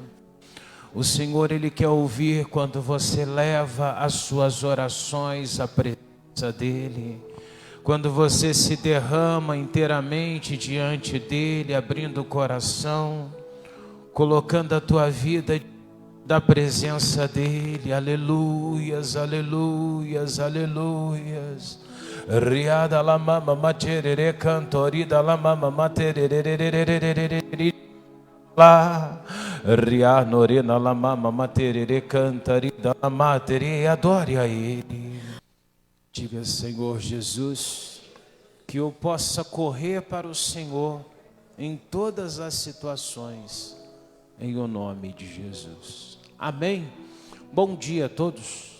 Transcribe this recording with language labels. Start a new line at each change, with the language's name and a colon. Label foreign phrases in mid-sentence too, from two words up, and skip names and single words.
Portuguese: O Senhor, Ele quer ouvir quando você leva as suas orações à presença dEle. Quando você se derrama inteiramente diante dEle, abrindo o coração, colocando a tua vida da presença dEle. Aleluias, aleluias, aleluias. Riada la mama materere cantorida la mama materere lá. Rianorena la mama materere cantarida la matere. Adore a Ele. Diga: Senhor Jesus, que eu possa correr para o Senhor em todas as situações, em o nome de Jesus. Amém. Bom dia a todos.